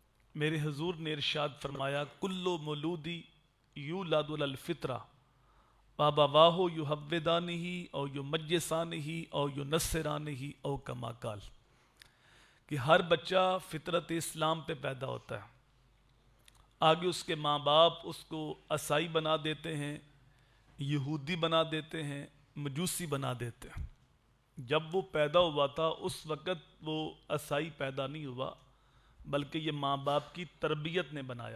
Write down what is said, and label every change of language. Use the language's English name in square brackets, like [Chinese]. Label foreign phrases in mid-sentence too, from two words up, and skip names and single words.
[Urdu] میرے حضور نے ارشاد فرمایا [Arabic] کلو مولودی یولد علی الفطرہ بابا واہو یو حودانی او یو مجسانی او یو نصرانی او کما قال، [Urdu] کہ ہر بچہ فطرت اسلام پہ پیدا ہوتا ہے، آگے اس کے ماں باپ اس کو عیسائی بنا دیتے ہیں، یہودی بنا دیتے ہیں، مجوسی بنا دیتے ہیں۔ جب وہ پیدا ہوا تھا اس وقت وہ عیسائی پیدا نہیں ہوا، بلکہ یہ ماں باپ کی تربیت نے بنایا۔